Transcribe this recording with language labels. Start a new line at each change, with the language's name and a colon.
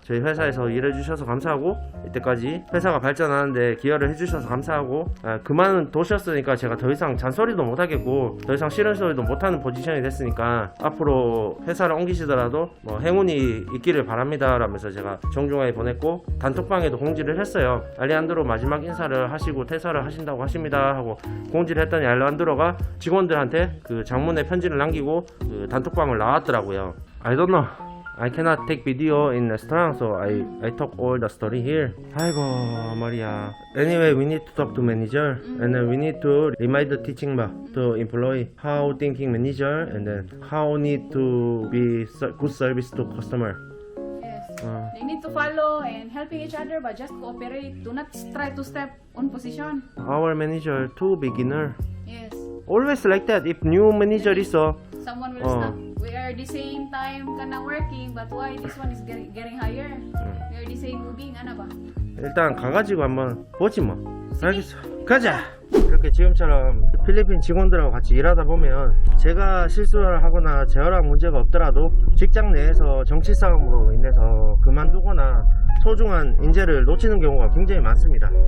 Korean: 저희 회사에서 일해주셔서 감사하고 이때까지 회사가 발전하는데 기여를 해주셔서 감사하고 그만두셨으니까 제가 더 이상 잔소리도 못하겠고 더 이상 싫은 소리도 못하는 포지션이 됐으니까 앞으로 회사를 옮기시더라도 뭐 행운이 있기를 바랍니다 라면서 제가 정중하게 보냈고 단톡방에도 공지를 했어요. 알레한드로 마지막 인사를 하시고 퇴사를 하신다고 하십니다 하고 공지를 했더니 알레한드로가 직원들한테 그 장문의 편지를 남기고 그 단톡방을 나왔더라고요.
English: I don't know. I cannot take video in restaurant, so I talk all the story here.
Korean: 아이고 말이야.
English: Anyway, we need to talk to manager, and then we need to remind the teaching to employee how thinking manager, and then how need to be good service to customer. They need to follow and helping each other, but just cooperate. Do not try to step on position. Our manager too beginner. Yes. Always like that. If new manager is Someone will stop. We are the same time kinda working, but why this one is getting higher? We are the same moving.
Filipino: ano ba?
Korean: 일단 가가지고 한번 보지 뭐. 알겠어. 가자. 이렇게 지금처럼 필리핀 직원들하고 같이 일하다 보면 제가 실수를 하거나 제어랑 문제가 없더라도 직장 내에서 정치 싸움으로 인해서 그만두거나 소중한 인재를 놓치는 경우가 굉장히 많습니다.